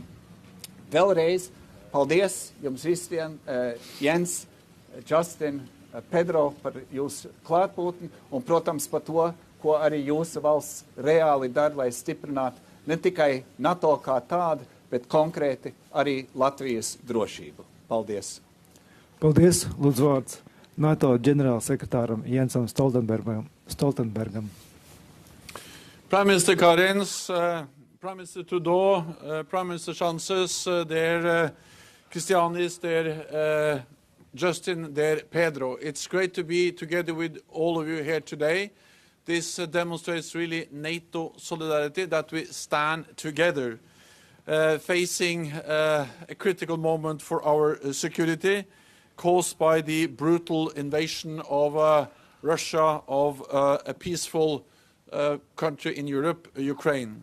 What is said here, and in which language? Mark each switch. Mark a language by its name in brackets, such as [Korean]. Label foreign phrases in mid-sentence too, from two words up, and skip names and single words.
[Latvian] Vēlreiz paldies jums visiem, Jens, Justin, Pedro, par jūsu klātbūtni un, protams, par to, ko arī jūsu valsts reāli dara, lai stiprinātu ne tikai NATO kā tādu, bet konkrēti arī Latvijas drošību. Paldies! Paldies! Lūdzu vārds NATO ģenerālsekretāram Jensam Stoltenbergam. [English] Prime Minister Karins, Prime Minister Trudeau, Prime Minister Sanchez, dear Christianis, dear Justin, dear Pedro. It's great to be together with all of you here today. This demonstrates really NATO solidarity, that we stand together, facing a critical moment for our security caused by the brutal invasion of Russia of a peaceful country in Europe, Ukraine.